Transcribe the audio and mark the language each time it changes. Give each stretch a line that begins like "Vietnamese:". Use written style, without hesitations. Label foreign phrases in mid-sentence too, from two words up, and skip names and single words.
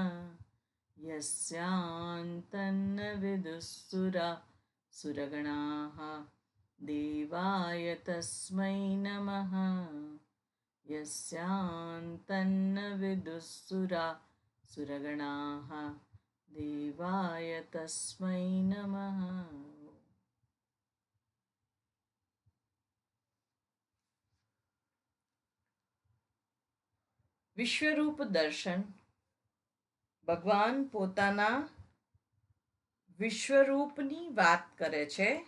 Sanskrit: यस्यान्तन्न विदुःसुरगणाः देवाय तस्मै नमः यस्यान्तन्न विदुःसुरगणाः देवाय तस्मै नमः।
Gujarati: વિશ્વરૂપ દર્શન ભગવાન પોતાના વિશ્વરૂપની વાત કરે છે